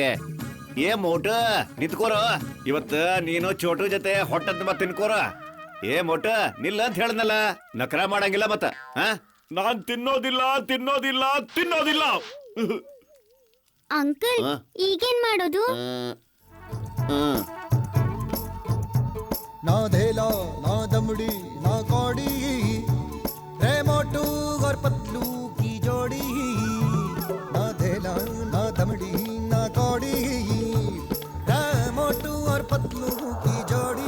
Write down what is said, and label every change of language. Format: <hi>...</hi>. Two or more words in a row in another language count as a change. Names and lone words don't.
<kn>ಏ ಮೋಟ ನಿಂತ್ಕೋರ, ಇವತ್ತ ನೀನು ಚೋಟು ಜೊತೆ ಹೊಟ್ಟದ್ ಮತ್ ತಿನ್ಕೋರ. ಏ ಮೋಟ ನಿಲ್ಲ ಅಂತ ಹೇಳದ್ನಲ್ಲ, ನಕರ ಮಾಡಂಗಿಲ್ಲ ಮತ್ತ. ನಾನ್ ತಿನ್ನೋದಿಲ್ಲ ತಿನ್ನೋದಿಲ್ಲ ತಿನ್ನೋದಿಲ್ಲ. ಅಂಕಲ್, ಈಗೇನ್ ಮಾಡೋದು?</kn> <hi>ना धेला ना दमड़ी ना कौड़ी, रे मोटू और पतलू की जोड़ी। ना धेला ना दमड़ी ना कौड़ी, रे मोटू और पतलू की जोड़ी।</hi>